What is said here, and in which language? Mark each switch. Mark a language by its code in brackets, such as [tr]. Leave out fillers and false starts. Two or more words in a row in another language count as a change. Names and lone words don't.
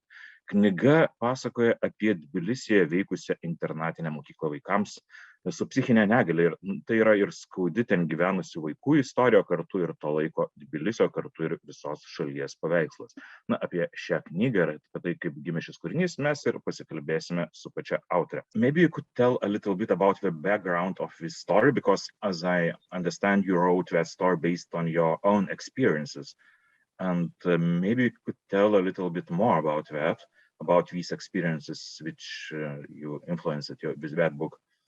[lt] Knyga pasakoja apie Tbilisyje veikusią internatinę mokyklą vaikams su psichinė negalia, ir tai yra ir skaudi ten gyvenusių vaikų istorija, kartu ir to laiko Tbilisio, kartu ir visos šalies paveikslas. Apie šią knygą ir apie tai, kaip gimė šis kūrinys, mes ir pasikalbėsime su pačia autorė. [en] Maybe you could tell a little bit about the background of this story, because as I understand, you wrote that story based on your own experiences. And maybe you could tell a little bit more about that, about these experiences which you influenced with that book.